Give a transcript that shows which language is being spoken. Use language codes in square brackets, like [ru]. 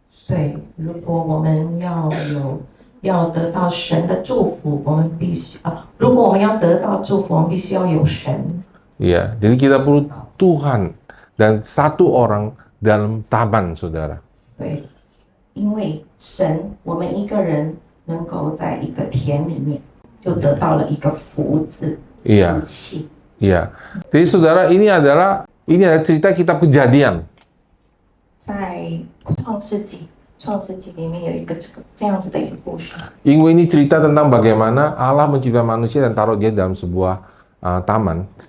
[zh] 对，如果我们要得到神的祝福，我们必须如果我们要得到祝福，我们必须要有神。 [id] Iya, jadi kita perlu Tuhan dan 1 orang dalam taman saudara. [zh] 对，因为神，我们一个人能够在一个田里面，就得到了一个福字。 [id] Iya. [zh] 福气。 [id] Iya. Jadi saudara, ini adalah cerita kitab Kejadian. [zh] 在创世纪里面有一个这样子的一个故事。 [id] Ini cerita tentang bagaimana Allah menciptakan manusia dan taruh dia dalam sebuah taman.